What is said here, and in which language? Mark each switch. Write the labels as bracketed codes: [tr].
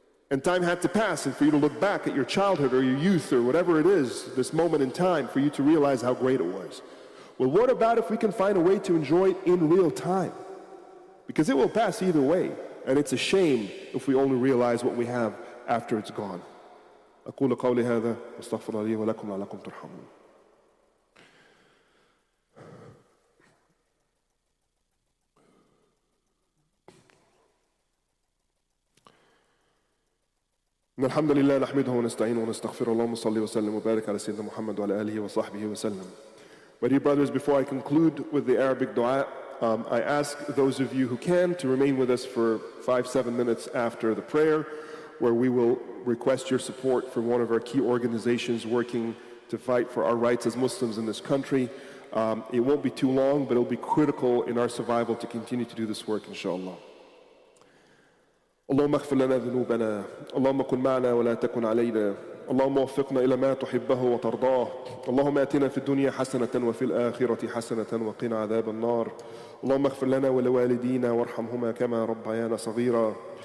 [en] And time had to pass, and for you to look back at your childhood or your youth or whatever it is, this moment in time, for you to realize how great it was. Well, what about if we can find a way to enjoy it in real time? Because it will pass either way, and it's a shame if we only realize what we have after it's gone. [ar] أقول قولي هذا واستغفر الله لي ولكم لعلكم ترحمون. إن الحمد لله نحمده ونستعينه ونستغفره اللهم صل وسلم وبارك على سيدنا محمد وعلى آله وصحبه وسلم. [en] My dear brothers, before I conclude with the Arabic dua, I ask those of you who can to remain with us for 5-7 minutes after the prayer, where we will request your support from one of our key organizations working to fight for our rights as Muslims in this country. It won't be too long, but it'll be critical in our survival to continue to do this work, inshallah. [ar] اللهم اغفر لنا ذنوبنا، اللهم كن معنا ولا تكن علينا، اللهم وفقنا إلى ما تحبه وترضاه، اللهم آتنا في الدنيا حسنة وفي الآخرة حسنة وقنا عذاب النار، اللهم اغفر لنا ولوالدينا وارحمهما كما ربيانا صغيرا،